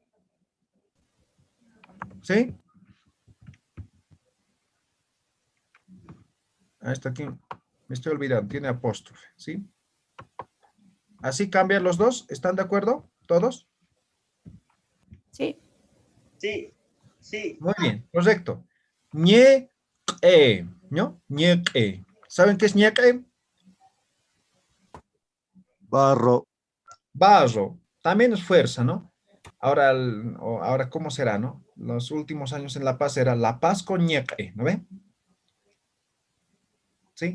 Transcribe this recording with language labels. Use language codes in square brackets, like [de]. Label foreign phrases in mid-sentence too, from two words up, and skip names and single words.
[es] ¿Sí? Está aquí. Me estoy olvidando. Tiene apóstrofe. ¿Sí? ¿Así cambian los dos? ¿Están de acuerdo? ¿Todos? Sí. Sí, sí. Muy bien. Correcto. Ñe-e. ¿No? Ñe-e. ¿Saben qué es ñe-e? Barro. Barro. También es fuerza, ¿no? Ahora, ¿cómo será, no? Los últimos años en La Paz era La Paz con ñeque, ¿no ve? ¿Sí?